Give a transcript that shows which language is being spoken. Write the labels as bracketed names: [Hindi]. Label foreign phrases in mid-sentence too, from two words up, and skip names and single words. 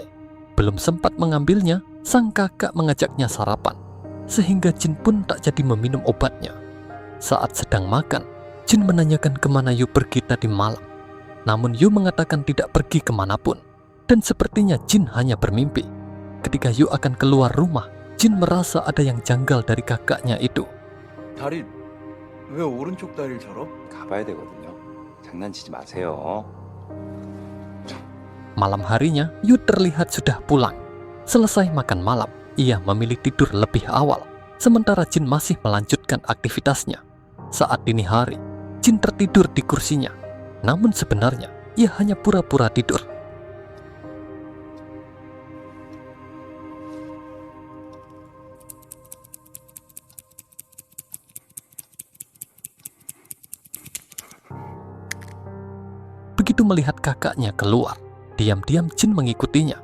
[Indonesian] Belum sempat mengambilnya, sang kakak mengajaknya sarapan, sehingga Jin pun tak jadi meminum obatnya. Saat sedang makan, Jin menanyakan kemana Yu pergi tadi malam. Namun Yu mengatakan tidak pergi kemanapun, dan sepertinya Jin hanya bermimpi. Ketika Yu akan keluar rumah, Jin merasa ada yang janggal dari kakaknya itu. [Korean] 다리 왜 오른쪽 다리를 절어? 가봐야 되거든요. 장난치지 마세요. [Indonesian] Malam harinya, Yu terlihat sudah pulang. Selesai makan malam, ia memilih tidur lebih awal, sementara Jin masih melanjutkan aktivitasnya. Saat dini hari, Jin tertidur di kursinya. Namun sebenarnya, ia hanya pura-pura tidur. Begitu melihat kakaknya keluar, diam-diam Jin mengikutinya.